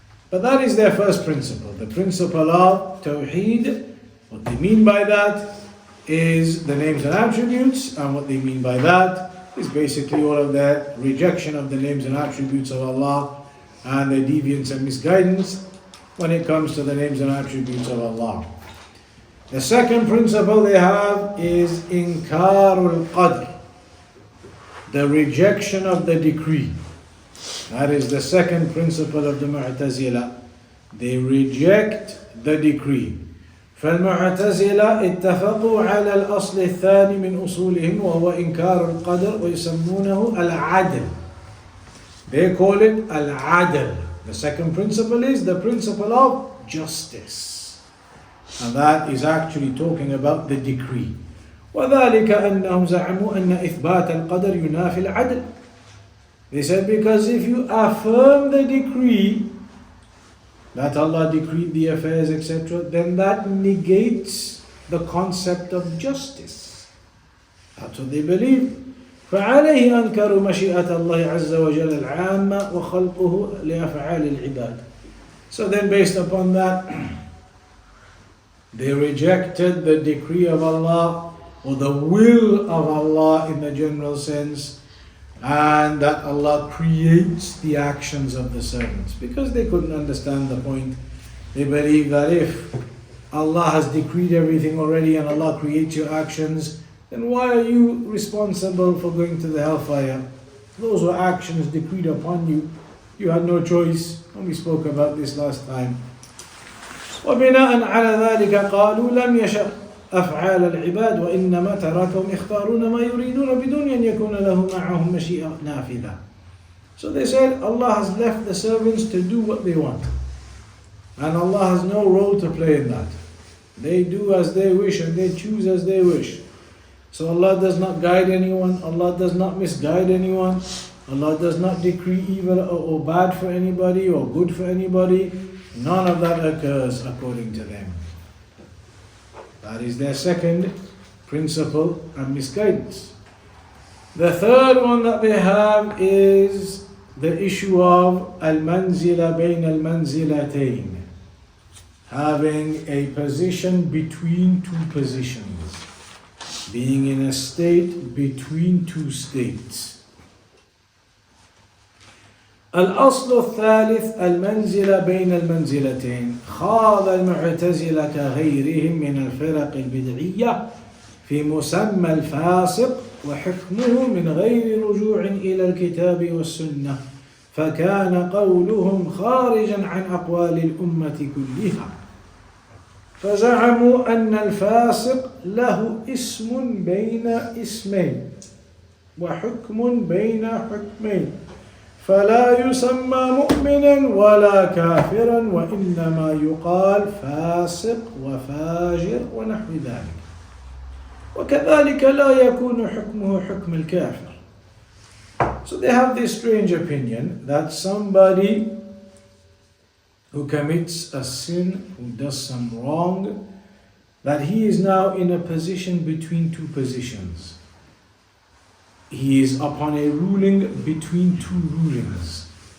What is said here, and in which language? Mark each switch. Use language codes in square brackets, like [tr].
[en] But that is their first principle. The principle of Tawheed, what they mean by that is the names and attributes, and what they mean by that is basically all of their rejection of the names and attributes of Allah and their deviance and misguidance when it comes to the names and attributes of Allah. The second principle they have is inkarul qadr, the rejection of the decree. That is the second principle of the Mu'tazila. They reject the decree. [ar] فالمعتزلة اتفقوا على الأصل الثاني من أصولهم وهو إنكار القدر ويسمونه العدل. [en] They call it al-adl. The second principle is the principle of justice. And that is actually talking about the decree. [ar] وذلك أنهم زعموا أن إثبات القدر ينافي العدل. [en] They said because if you affirm the decree, that Allah decreed the affairs, etc., then that negates the concept of justice. That's what they believe. [ar] فعليه أنكروا مشيئة الله عز وجل العامة وخلقه لأفعال العباد. [en] So then based upon that, they rejected the decree of Allah or the will of Allah in the general sense, and that Allah creates the actions of the servants, because they couldn't understand the point. They believe that if Allah has decreed everything already and Allah creates your actions, then why are you responsible for going to the hellfire? Those were actions decreed upon you. You had no choice, and we spoke about this last time. [ar] وبناء على ذلك قالوا لم يشأ أفعال العباد وإنما تركهم يختارون ما يريدون بدون أن يكون له معهم مشيئة نافذة. [en] So they said Allah has left the servants to do what they want, and Allah has no role to play in that. They do as they wish and they choose as they wish. So Allah does not guide anyone, Allah does not misguide anyone, Allah does not decree evil or bad for anybody or good for anybody. None of that occurs according to them. That is their second principle and misguidance. The third one that they have is the issue of al-manzila bayn al-manzilatayn, having a position between two positions, being in a state between two states. [ar] الأصل الثالث المنزلة بين المنزلتين. خاض المعتزلة كغيرهم من الفرق البدعية في مسمى الفاسق وحكمه من غير رجوع إلى الكتاب والسنة، فكان قولهم خارجا عن أقوال الأمة كلها. فزعموا أن الفاسق له اسم بين اسمين وحكم بين حكمين، فلا يسمى مؤمنا ولا كافرا وإنما يقال فاسق وفاجر ونحو ذلك، وكذلك لا يكون حكمه حكم الكافر. [en] So they have this strange opinion that somebody who commits a sin, who does some wrong, that he is now in a position between two positions. He is upon a ruling between two rulings.